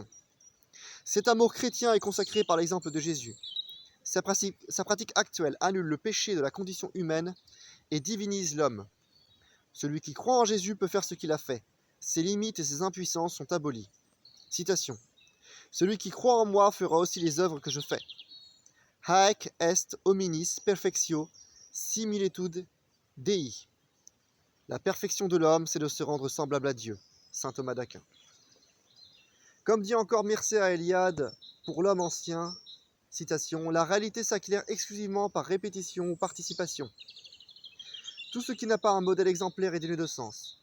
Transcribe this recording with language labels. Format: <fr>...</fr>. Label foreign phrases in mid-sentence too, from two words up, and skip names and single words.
<fr>Cet amour chrétien est consacré par l'exemple de Jésus. Sa pratique actuelle annule le péché de la condition humaine et divinise l'homme. Celui qui croit en Jésus peut faire ce qu'il a fait. Ses limites et ses impuissances sont abolies. Citation. « Celui qui croit en moi fera aussi les œuvres que je fais.</fr> <la>Haec est hominis perfectio similitude Dei.</la> <fr>» La perfection de l'homme, c'est de se rendre semblable à Dieu. Saint Thomas d'Aquin. Comme dit encore Mircea Eliade pour l'homme ancien, citation, « La réalité s'acquiert exclusivement par répétition ou participation. Tout ce qui n'a pas un modèle exemplaire est dénué de sens.</fr>